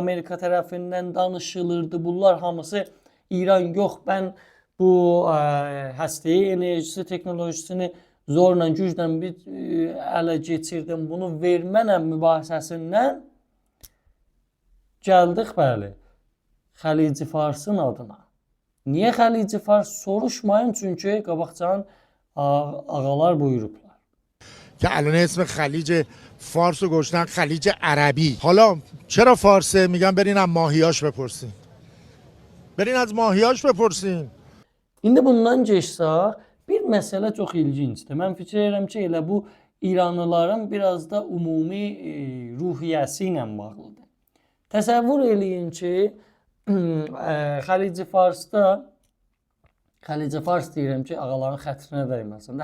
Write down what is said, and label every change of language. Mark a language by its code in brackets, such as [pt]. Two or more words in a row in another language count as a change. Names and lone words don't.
[az] Amerika tərəfindən danışılırdı. Bunlar hamısı İran yox, mən bu həstəyi enerjisi teknolojisini zorla, güclə bir ələ keçirdim, bunu vermənəm mübahisəsindən gəldik, bəli, Xəlici Farsın adına. Niyə Xəlici Fars soruşmayın, çünki qabaqcadan ağalar buyurublar. [fa] که الان اسم خلیج فارس رو گذاشتن خلیج عربی. حالا چرا فارسه؟ میگن برین از ماهیاش بپرسین. برین از ماهیاش بپرسین. [az] İndi bundan geçsək, bir məsələ çox ilgincdir. Mən fikir edirəm ki, elə bu İranlıların biraz da ümumi ruhiyyəsi ilə bağlıdır. Təsəvvür eləyin ki, Xəlici Farsda, Xəlici Fars deyirəm ki, ağaların xətrinə dəyməsin.